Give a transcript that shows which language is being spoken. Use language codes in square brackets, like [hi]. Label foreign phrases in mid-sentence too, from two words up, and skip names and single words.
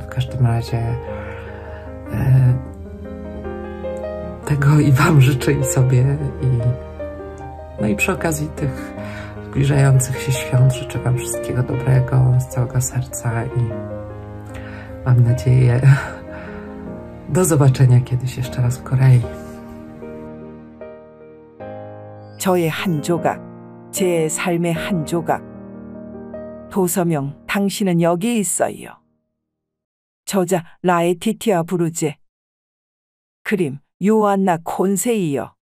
[pl] W każdym razie tego i wam życzę i sobie no i przy okazji tych zbliżających się świąt życzę wam wszystkiego dobrego z całego serca i mam nadzieję do zobaczenia kiedyś jeszcze raz w Korei. [ko] 저의 한 조각, 제 삶의 한 조각. 도서명 당신은 여기 있어요. 저자 라에티티아 부르제. 그림 요안나 콘세이요.